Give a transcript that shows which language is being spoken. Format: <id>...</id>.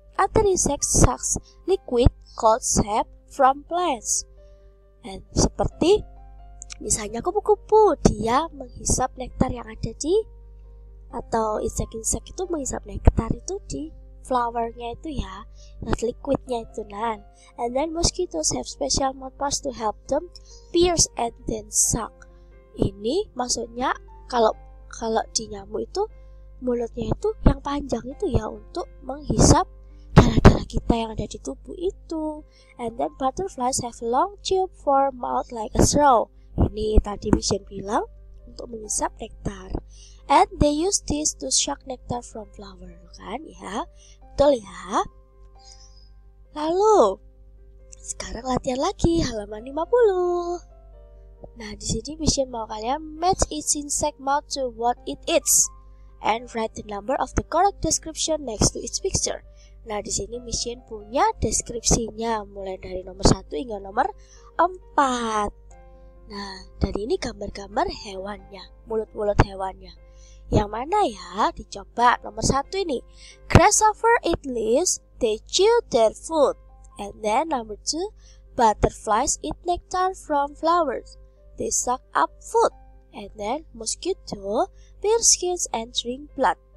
<en>Other insects sucks liquid called sap from plants.</en> <id>Dan seperti misalnya kupu-kupu, dia menghisap nektar yang ada atau insect-insect itu menghisap nektar itu di flowernya itu ya, not liquidnya itu nan.</id> <en>And then mosquitoes have special mouth parts to help them pierce and then suck.</en> <id>Ini maksudnya kalau di nyamuk itu mulutnya itu yang panjang itu ya untuk menghisap darah-darah kita yang ada di tubuh itu.</id> <en>And then butterflies have long tube for mouth like a straw.</en> <id>Ini tadi Mission bilang untuk menghisap nektar.</id> <en>And they use this to suck nectar from flower,</en> <id>kan ya? Betul ya? Lalu sekarang latihan lagi halaman 50. Nah, di sini Mission mau kalian</id> <en>match each insect mouth to what it eats and write the number of the correct description next to each picture.</en> <id>Nah, di sini Mission punya deskripsinya mulai dari nomor 1 hingga nomor 4. Nah, dari ini gambar-gambar hewannya, mulut-mulut hewannya. Yang mana ya? Dicoba nomor 1 ini.</id> <en>Grasshopper eat leaves, they chew their food. And then number 2, butterflies eat nectar from flowers. They suck up food. And then mosquito pierce skins and drink blood.</en>